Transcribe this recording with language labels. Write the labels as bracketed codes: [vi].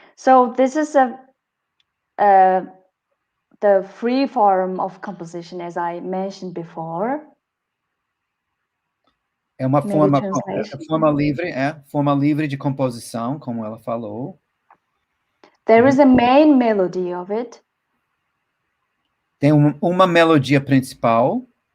[en] So this is the free form of composition, as I mentioned before. [pt] É uma forma livre de composição, como ela falou. [en] There is a main melody of it. [pt] Tem uma melodia principal.